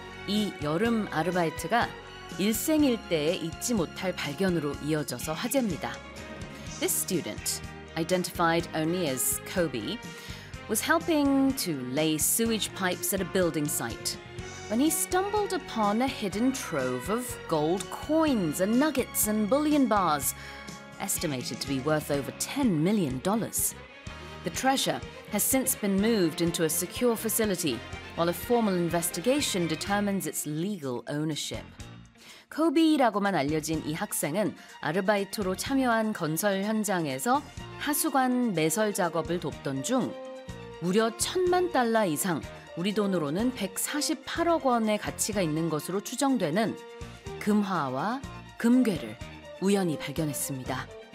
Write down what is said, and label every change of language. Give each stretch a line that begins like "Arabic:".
Korean: 이 여름 아르바이트가 일생일대에 잊지 못할 발견으로 이어져서 화제입니다.
English: This student, identified only as Kobe, was helping to lay sewage pipes at a building site when he stumbled upon a hidden trove of gold coins and nuggets and bullion bars, estimated to be worth over $10 million. The treasure has since been moved into a secure facility, while a formal investigation determines its legal ownership.
Korean: Kobe라고만 알려진 이 학생은 아르바이트로 참여한 건설 현장에서 하수관 매설 작업을 돕던 중 무려 천만 달러 이상, 우리 돈으로는 148억 원의 가치가 있는 것으로 추정되는 금화와 금괴를 우연히 발견했습니다.